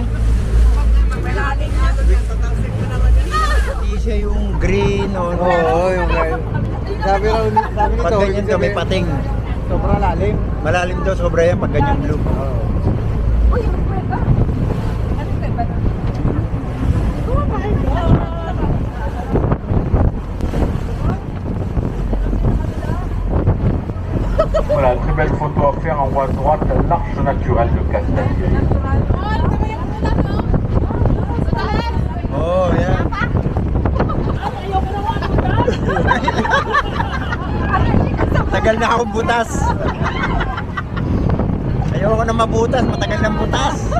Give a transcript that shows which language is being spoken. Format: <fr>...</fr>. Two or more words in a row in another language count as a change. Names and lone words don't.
<tl>Malalim niya doon. Tatalsik ko naman yan. Hindi siya yung green o no. Oo, yung guys. Sabi nito, Pag ganyan ka, may pating. sobrang lalim. Malalim daw, sobra yan pag ganyan blue. Uy, ano ba? Ano ba?</tl> <en>Oh my God.</en> <fr>Voilà, très belle photo à faire en haut à droite, l'arche naturelle de Castel.</fr> <tl>Oh, yan. Tagal na akong butas. Ayoko na mabutas, matagal na butas.</tl>